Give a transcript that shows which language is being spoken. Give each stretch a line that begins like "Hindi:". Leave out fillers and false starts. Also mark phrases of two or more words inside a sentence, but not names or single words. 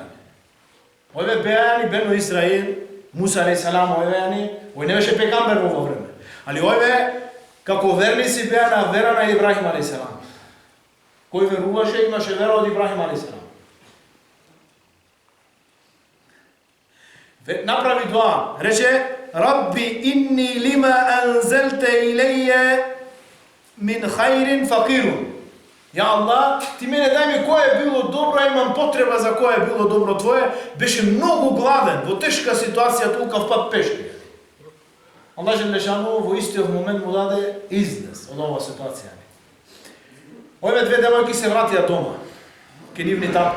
Macedonian: Овие беа Бено Исраил, Муса алейхиссалам, овој не беше пегамбер во ова време. Али овие како верници беа на вера на Ибрахим алейхиссалам. Кој веруваше имаше вера од Ибрахим алейхиссалам. Направи дуа, рече:
Arabic: رب إني لما أنزلت إلي من خير فقير.
Macedonian: Ја Аллах, ти мене дај ми кое е било добро, имам потреба за кое е било добро твое. Беше многу гладен, во тешка ситуација, толков пат пешки. Аллах Џелешану во истиот момент му даде излез од оваа ситуација. Овие две девојки се вратија дома, ке нивни татко.